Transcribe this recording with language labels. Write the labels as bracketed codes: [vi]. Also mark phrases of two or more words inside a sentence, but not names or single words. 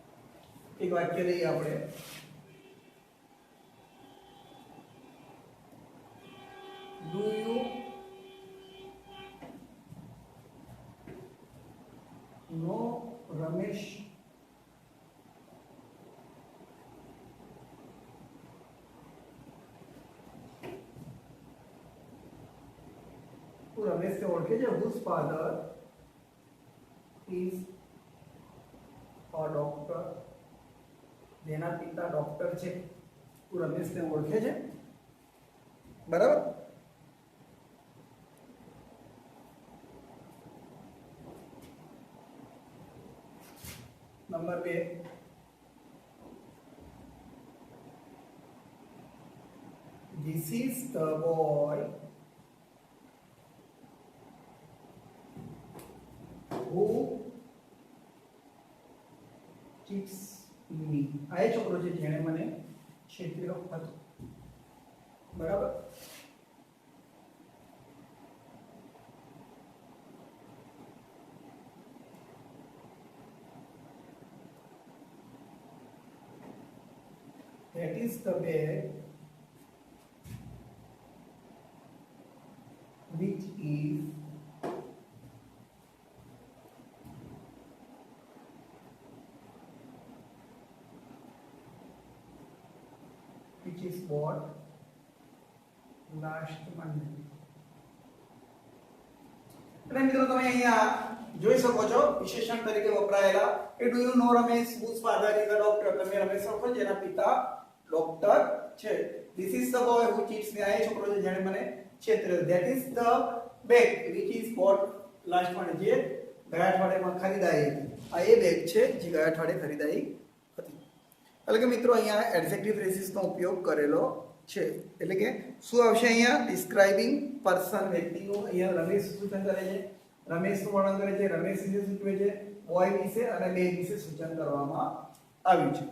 [gu] એક વાક્ય લઈએ આપણે. [en] do you know Ramesh? [gu] તું રમેશને ઓળખે છે? [en] whose father is a doctor? [gu] જેના પિતા ડોક્ટર છે. તું રમેશને ઓળખે છે? બરાબર. નંબર 2, [en] this is the boy who cheats me. [gu] આ એ છોકરો છે જેણે મને છેતર્યો હતો. બરાબર. [en] That is the bag which is bought last Monday. [gu] અને મિત્રો તમે અહીંયા જોઈ શકો છો વિશેષણ તરીકે વપરાયેલા કે [en] do you know Ramesh whose father is a doctor. [gu] તમે રમેશ ઓળખો જેના પિતા ડોક્ટર છે. [en] This is the boy who cheats me. [gu] આ એ છોકરો છે જેણે મને છેતર્યો. [en] That is the bag which is bought last Monday. [gu] જે ગયા અઠવાડિયામાં ખરીદાઈ હતી. આ એ બેગ છે જે ગયા અઠવાડિયે ખરીદાઈ હતી. એટલે કે મિત્રો અહીંયા [en] adjective phrasesનો [gu] ઉપયોગ કરેલો છે. એટલે કે શું આવશે અહીંયા? [en] describing person, [gu] વ્યક્તિનું. અહીંયા રમેશ સૂચન કરે છે, રમેશનું વર્ણન કરે છે, રમેશ વિશે સૂચવે છે, બોય વિશે અને બેગ વિશે સૂચન કરવામાં આવ્યું છે.